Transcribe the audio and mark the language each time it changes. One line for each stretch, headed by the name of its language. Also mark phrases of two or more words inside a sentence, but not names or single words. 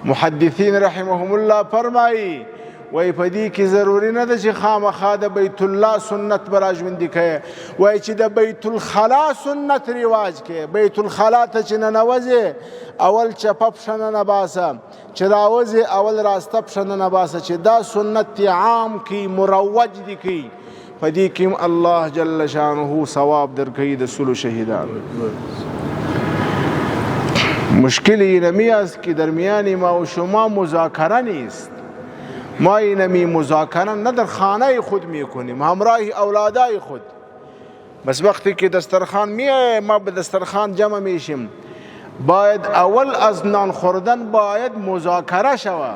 Pashto: محدثین
Arabic: رحمهم الله
Pashto: فرمایي وای په دې کې ضروري نه ده چې خامخا د بیت الله سنت به را ژوندي کړې، وای چې د بیت الخلا سنت رواج کې. بیت الخلا ته چې ننوځې اول چپه پښه ننباسه، چې راوځې اول راسته پښه ننباسه، چې دا سنت عام کی مروج دي کی. په دې کې الله
Arabic: جل شانه
Pashto: ثواب درکوي د سلو شهیدانو.
Persian: مشکل اینمی است که درمیان ما و شما مذاکره نیست. ما اینمی مذاکره نه در خانه خود میکنیم، همراه اولادای خود. بس وقتی که دسترخوان میه ما به دسترخوان جمع میشیم، باید اول از نان خوردن باید مذاکره شود.